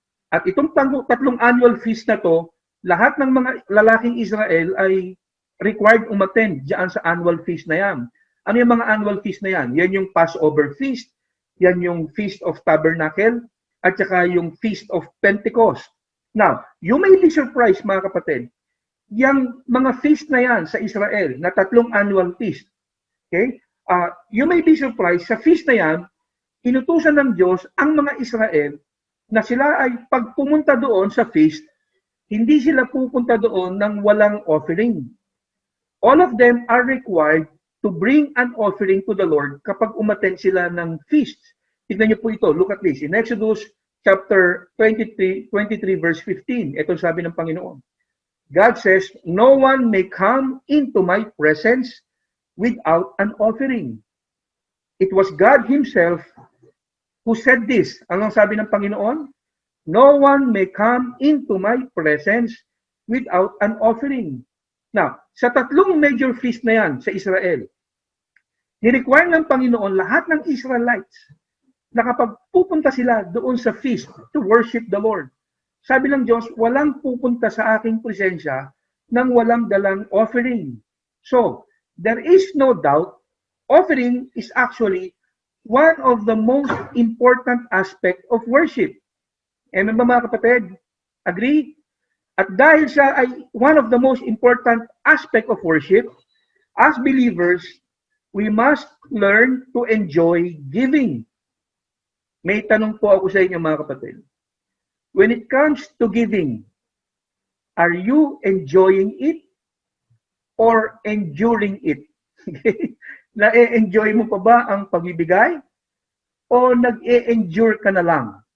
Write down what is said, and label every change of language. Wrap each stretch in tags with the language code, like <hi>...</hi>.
<tl>At itong 3 annual feast na to, lahat ng mga lalaking Israel ay required umattend diyan sa annual feast na yan. Ano yung mga annual feast na yan? Yan yung Passover feast, yan yung Feast of Tabernacle, at saka yung Feast of Pentecost.</tl> <en>Now, you may be surprised</en> <tl>mga kapatid, yung mga feast na yan sa Israel, na 3 annual feast, okay?</tl> <en>You may be surprised,</en> <tl>sa feast na yan, inutusan ng Diyos ang mga Israel na sila ay pag pumunta doon sa feast, hindi sila pupunta doon ng walang offering.</tl> <en>All of them are required to bring an offering to the Lord</en> <tl>kapag umattend sila ng feast. Tignan niyo po ito.</tl> <en>Look at this. In Exodus chapter 23 verse 15,</en> <tl>ito sabi ng Panginoon.</tl> <en>God says, no one may come into my presence without an offering. It was God Himself who said this.</en> <tl>Anong sabi ng Panginoon?</tl> <en>No one may come into my presence without an offering.</en> <tl>Now, sa 3 major feast na yan sa Israel, ni-require ng Panginoon lahat ng Israelites na kapag pupunta sila doon sa feast</tl> <en>to worship the Lord,</en> <tl>sabi ng Diyos, walang pupunta sa aking presensya nang walang dalang offering.</tl> <en>So, there is no doubt, offering is actually one of the most important aspect of worship.</en> <tl>Amen ba mga kapatid?</tl> <en>Agree?</en> <tl>At dahil siya ay</tl> <en>one of the most important aspect of worship, as believers, we must learn to enjoy giving.</en> <tl>May tanong po ako sa inyo mga kapatid.</tl> <en>When it comes to giving, are you enjoying it or enduring it?</en> <tl>Na-enjoy mo pa ba ang pagbibigay o nag-e-endure ka na lang?</tl>